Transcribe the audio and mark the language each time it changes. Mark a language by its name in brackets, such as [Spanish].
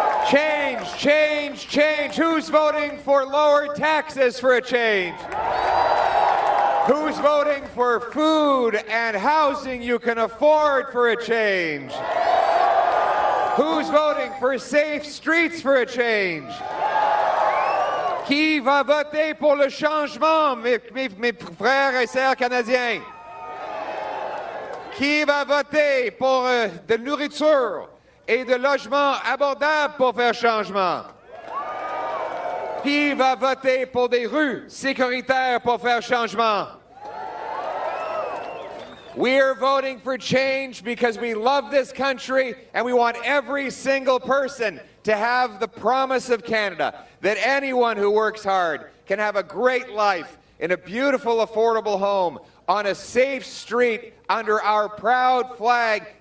[English] Change, change, change. Who's voting for lower taxes for a change? Who's voting for food and housing you can afford for a change? Who's voting for safe streets for a change? [French] Qui va voter pour le changement, mes frères et sœurs canadiens? Qui va voter pour de nourriture et de logements abordables pour faire changement? Qui va voter pour des rues sécuritaires pour faire changement? [English] We're voting for change because we love this country and we want every single person to have the promise of Canada, that anyone who works hard can have a great life in a beautiful, affordable home on a safe street under our proud flag.